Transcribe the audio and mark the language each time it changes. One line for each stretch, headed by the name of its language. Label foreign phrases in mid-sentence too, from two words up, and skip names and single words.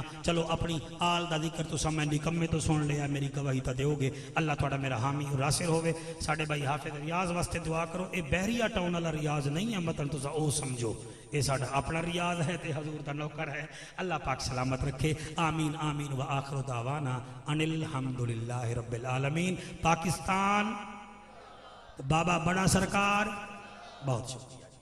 Punjabi: چلو اپنی آل دا ذکر تساں میں نکمے توں سن لیا، میری گواہی تو دوگے. اللہ تہاڈا میرا حامی اور ناصر ہووے۔ ساڈے بھائی حافظ ریاض واسطے دعا کرو. یہ بحریہ ٹاؤن والا ریاض نہیں ہے، مطلب تساں او سمجھو یہ ساڈا اپنا ریاض ہے تے حضور دا نوکر ہے. اللہ پاک سلامت رکھے.
Arabic: آمين آمين و آخر دعوانا أن الحمد لله رب العالمين.
Punjabi: پاکستان بابا بڑا سرکار بہت شکریہ.